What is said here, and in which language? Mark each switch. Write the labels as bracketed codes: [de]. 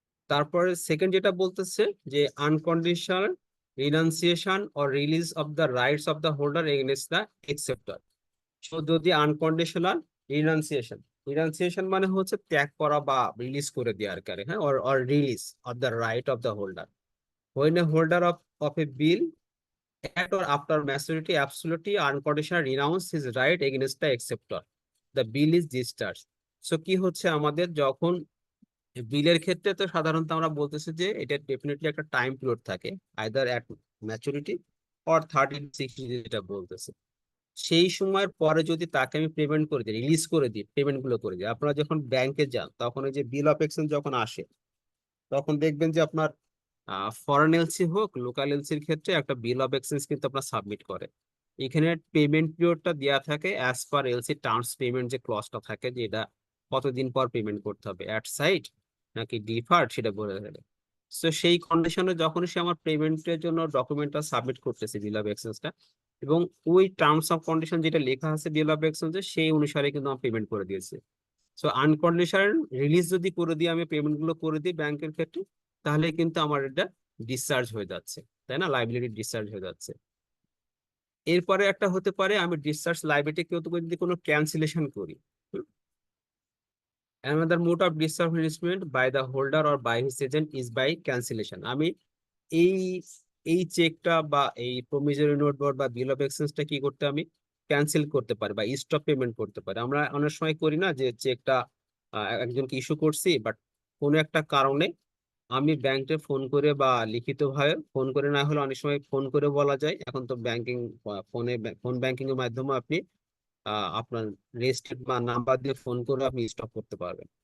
[en] তারপরে সেকেন্ড যেটা বলতেছে যে unconditional renunciation or release of the rights of the holder against the acceptor. [bn] So যদি আনকন্ডিশনাল রিনাউন্সিয়েশন, রিনাউন্সিয়েশন মানে হচ্ছে ত্যাগ করা বা রিলিজ করে দেওয়ার কারে, হ্যাঁ, [en] Or release of the right of the holder. When a holder of a bill at or after maturity absolutely unconditionally renounce his right against the acceptor, the bill is discharged. [bn] So কি হচ্ছে আমাদের যখন বিলের ক্ষেত্রে, তো সাধারণত আমরা বলতেছি যে এটা ডেফিনেটলি একটা টাইম পিরিয়ড থাকে, [en] either at maturity or [bn] 30-60 যেটা বলতেছে। সেই সময়ের পরে যদি তাকে আমি পেমেন্ট করে দিই, রিলিজ করে দিই, পেমেন্ট গুলো করে দিই, আপনারা যখন ব্যাংকে যান তখন ওই যে বিল অফ এক্সচেঞ্জ যখন আসে, তখন দেখবেন যে আপনার ফরেন এলসি হোক লোকাল এলসির ক্ষেত্রে একটা বিল অফ এক্সচেঞ্জ কিন্তু আপনার সাবমিট করে। এখানে পেমেন্ট পিরিয়ডটা দেওয়া থাকে [en] as per LC terms payment, [bn] যে ক্লজটা থাকে যে এটা কতদিন পর পেমেন্ট করতে হবে, অ্যাট সাইট নাকি ডিফার্ড, সেটা বলে দেবে। তো সেই কন্ডিশনে যখন সে আমার পেমেন্টের জন্য ডকুমেন্টটা সাবমিট করতেছে বিল অফ এক্সচেঞ্জটা, এবং ওই টার্মস অফ কন্ডিশন যেটা লেখা আছে বিল অফ এক্সচেঞ্জে সেই অনুসারে কিন্তু আমার পেমেন্ট করে দিয়েছে। সো আনকন্ডিশনাল রিলিজ যদি করে দিয়ে আমি পেমেন্ট গুলো করে দিই ব্যাংকের ক্ষেত্রে, তাহলে কিন্তু আমার এটা ডিসচার্জ হয়ে যাচ্ছে, তাই না, লাইবিলিটি ডিসচার্জ হয়ে যাচ্ছে। এরপরে একটা হতে পারে আমি ডিসচার্জ লাইবিলিটি কেউ যদি কোনো ক্যান্সেলেশন করি। [en] Another mode of discharge instrument by the holder or by his agent is by cancellation. [bn] আমি এই এই চেকটা বা এই প্রমিসরি নোট বা বিল অফ এক্সচেঞ্জটা কি করতে, আমি ক্যান্সেল করতে পারি বা স্টপ পেমেন্ট করতে পারি। আমরা অনেক সময় করি না যে চেকটা একজনকে ইস্যু করছি, বাট কোনো একটা কারণে আমি ব্যাংকে ফোন করে বা লিখিতভাবে ফোন করে, না হলে অনেক সময় ফোন করে বলা যায়, এখন তো ব্যাংকিং ফোন ব্যাংকিং এর মাধ্যমে আপনি আপনার রেজিস্টার্ড বা নাম্বার দিয়ে ফোন করে আপনি স্টপ করতে পারবেন।